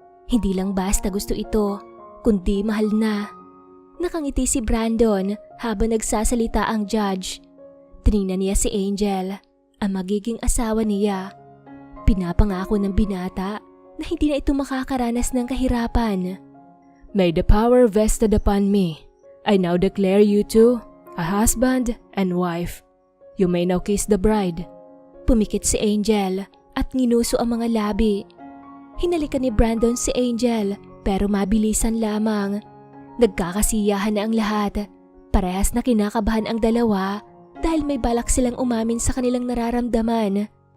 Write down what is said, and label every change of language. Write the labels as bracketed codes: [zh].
[tl] Hindi lang basta gusto ito, kundi mahal na. Nakangiti si Brandon habang nagsasalita ang judge. Tiningnan niya si Angel, ang magiging asawa niya. Pinapangako ng binata na hindi na ito makakaranas ng kahirapan. [en] May the power vested upon me. I now declare you two a husband and wife. You may now kiss the bride. [tl] Pumikit si Angel at nginuso ang mga labi. Hinalikan ni Brandon si Angel pero mabilisan lamang. Nagkakasiyahan na ang lahat. Parehas na kinakabahan ang dalawa dahil may balak silang umamin sa kanilang nararamdaman.